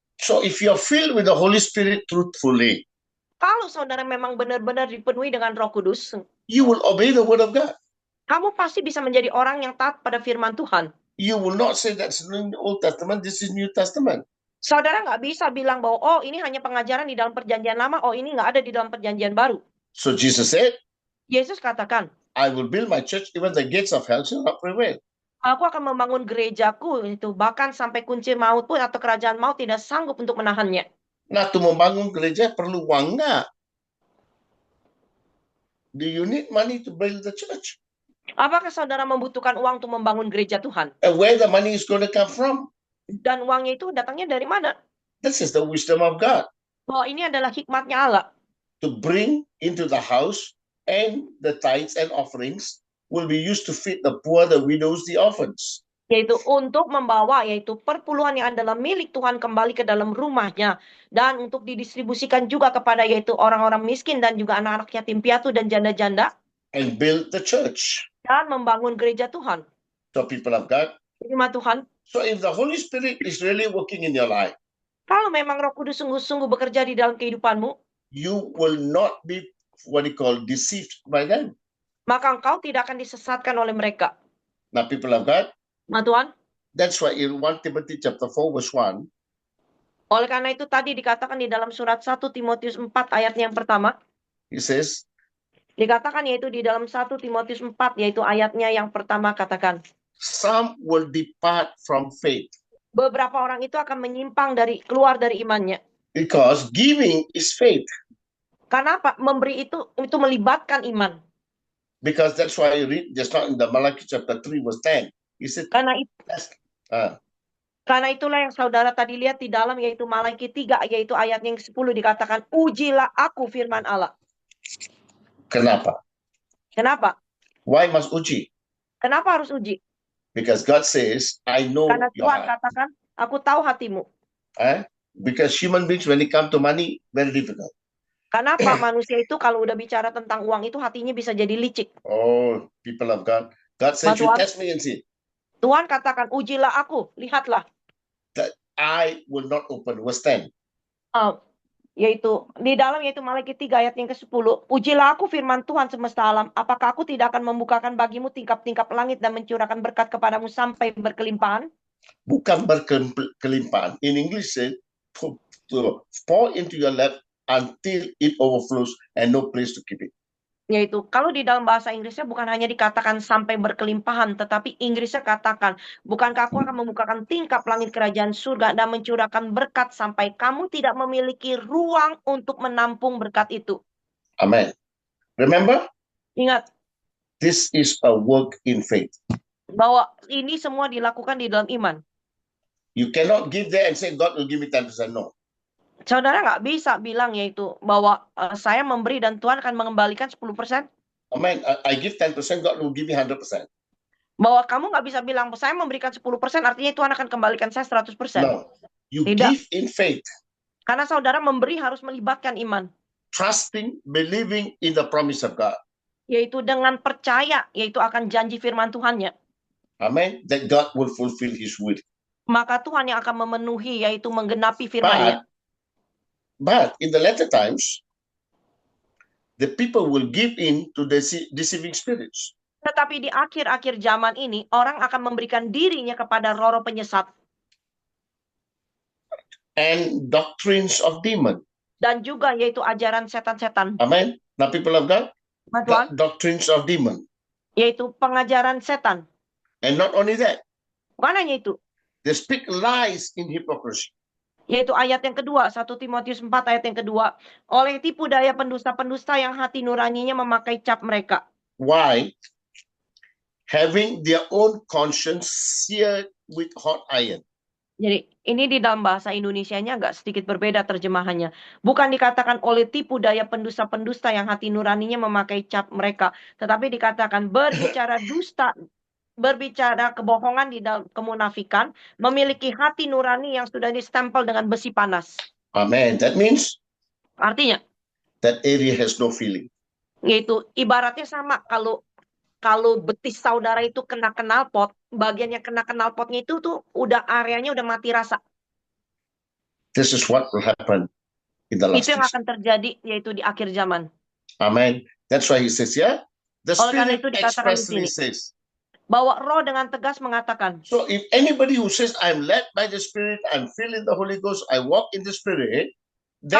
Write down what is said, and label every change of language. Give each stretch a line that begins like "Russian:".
English: So if you're filled with the Holy Spirit truthfully,
Indonesian: kalau saudara memang benar-benar dipenuhi dengan Roh Kudus,
English: you will obey the word of God.
Indonesian: Kamu pasti bisa menjadi orang yang taat pada firman Tuhan.
English: You will not say that's in the Old Testament, this is New Testament.
Indonesian: Saudara nggak bisa bilang bahwa, oh ini hanya pengajaran di dalam perjanjian lama, oh ini nggak ada di dalam perjanjian baru.
English: So Jesus said,
Indonesian: Yesus katakan,
English: I will build my church, even the gates of hell shall not prevail.
Indonesian: Aku akan membangun gerejaku, itu bahkan sampai kunci maut pun atau kerajaan maut tidak sanggup untuk menahannya. Nah, untuk membangun gereja perlu uang nggak?
English: Do you need money to build the church?
Indonesian: Apakah saudara membutuhkan uang untuk membangun gereja Tuhan?
English: And where the money is going to come from?
Indonesian: Dan uangnya itu datangnya dari mana?
English: This is the wisdom of God.
Indonesian: Oh, ini adalah hikmatnya Allah.
English: To bring into the house and the tithes and offerings. will be used to feed the poor, the widows, the orphans.
Indonesian: Yaitu untuk membawa yaitu perpuluhan yang adalah milik Tuhan kembali ke dalam rumahnya dan untuk didistribusikan juga kepada yaitu orang-orang miskin dan juga anak-anak yatim piatu dan janda-janda
English: And build the church.
Indonesian: dan membangun gereja Tuhan.
English: So people of God.
Indonesian: Terima Tuhan.
English: So if the Holy Spirit is really working in your life,
Indonesian: Kalau memang Roh Kudus sungguh-sungguh bekerja di dalam kehidupanmu,
English: you will not be what you call deceived by them.
Indonesian: maka engkau tidak akan disesatkan oleh mereka.
English: Now, people of God,
Indonesian: Nah Tuhan,
English: that's why in 1 Timothy chapter 4, verse 1,
Indonesian: oleh karena itu tadi dikatakan di dalam surat 1 Timotius 4 ayatnya yang pertama,
English: he says,
Indonesian: dikatakan yaitu di dalam 1 Timotius 4 yaitu ayatnya yang pertama katakan,
English: some will depart from faith
Indonesian: beberapa orang itu akan menyimpang keluar dari imannya.
English: because giving is faith.
Indonesian: Karena apa? Memberi itu melibatkan iman.
English: Because that's why you read just not in the Malachi chapter 3, verse 10. He said,
Indonesian: Karena Karena itulah yang saudara tadi lihat di dalam yaitu Malaki 3 yaitu ayat yang 10 dikatakan, ujilah aku firman Allah. Kenapa? Kenapa?
English: Why must
Indonesian: uji? Kenapa harus uji?
English: Because God says, I know
Indonesian: Karena
English: your
Indonesian: Tuhan
English: heart.
Indonesian: katakan, aku tahu hatimu.
English: Because human beings, when it comes to money, very difficult.
Indonesian: Kenapa manusia itu kalau udah bicara tentang uang itu hatinya bisa jadi licik.
English: Oh, people of God. God says, you
Indonesian: Tuhan.
English: test me and see.
Indonesian: Tuhan katakan, ujilah aku, lihatlah.
English: That I will not open. Verse 10.
Indonesian: Yaitu di dalam yaitu Malaki 3 ayat yang ke-10, ujilah aku firman Tuhan semesta alam, apakah aku tidak akan membukakan bagimu tingkap-tingkap langit dan mencurahkan berkat kepadamu sampai berkelimpahan? Bukan berkelimpahan.
English: In English, say, to pour into your lap until it overflows and no place to keep it.
Indonesian: Yaitu kalau di dalam bahasa Inggrisnya bukan hanya dikatakan sampai berkelimpahan, tetapi Inggrisnya katakan, bukankah aku akan membukakan tingkap langit kerajaan surga dan mencurahkan berkat sampai kamu tidak memiliki ruang untuk menampung berkat itu.
English: Amen. Remember,
Indonesian: Ingat
English: this is a work in faith.
Indonesian: bahwa ini semua dilakukan di dalam iman.
English: You cannot give there and say, God will give me 10%. No.
Indonesian: Saudara nggak bisa bilang yaitu bahwa saya memberi dan Tuhan akan mengembalikan 10%.
English: Amen. I give 10%, God will give me 100%.
Indonesian: Bahwa kamu nggak bisa bilang saya memberikan 10% artinya Tuhan akan kembalikan saya 100%.
English: No. You
Indonesian: Tidak.
English: give in faith,
Indonesian: Karena saudara memberi harus melibatkan iman.
English: trusting, believing in the promise of God.
Indonesian: Yaitu dengan percaya yaitu akan janji firman Tuhannya.
English: Amen. That God will fulfill his will.
Indonesian: Maka Tuhan yang akan memenuhi yaitu menggenapi firman-Nya.
English: But in the latter times, the people will give in to the deceiving spirits.
Indonesian: Tetapi di akhir-akhir zaman ini orang akan memberikan dirinya kepada roh-roh penyesat
English: And doctrines of demon.
Indonesian: dan juga yaitu ajaran setan-setan.
English: Amen. Now people of God,
Indonesian: Tuhan,
English: doctrines of demon.
Indonesian: yaitu pengajaran setan.
English: And not only that,
Indonesian: Bukan hanya itu.
English: they speak lies in hypocrisy.
Indonesian: Yaitu ayat yang kedua, 1 Timotius 4 ayat yang kedua. Oleh tipu daya pendusta-pendusta yang hati nuraninya memakai cap mereka.
English: Why? Having their own conscience seared with hot iron.
Indonesian: Jadi ini di dalam bahasa Indonesianya agak sedikit berbeda terjemahannya. Bukan dikatakan oleh tipu daya pendusta-pendusta yang hati nuraninya memakai cap mereka. Tetapi dikatakan berbicara dusta, berbicara kebohongan di dalam kemunafikan, memiliki hati nurani yang sudah distempel dengan besi panas.
English: Amen. That means
Indonesian: Artinya,
English: that area has no feeling.
Indonesian: yaitu ibaratnya sama kalau betis saudara itu kena knalpot, bagian yang kena knalpotnya itu tuh udah areanya udah mati rasa.
English: This is what will happen in the last
Indonesian: Itu yang
English: days.
Indonesian: akan terjadi yaitu di akhir zaman.
English: Amen. That's why he says, yeah, the
Indonesian: Oleh karena
English: Spirit
Indonesian: itu dikatakan di
English: expressly
Indonesian: sini.
English: says.
Indonesian: Bahwa roh dengan tegas mengatakan,
English: So if anybody who says, I'm led by the Spirit, I'm filled in the Holy Ghost, I walk in the Spirit, then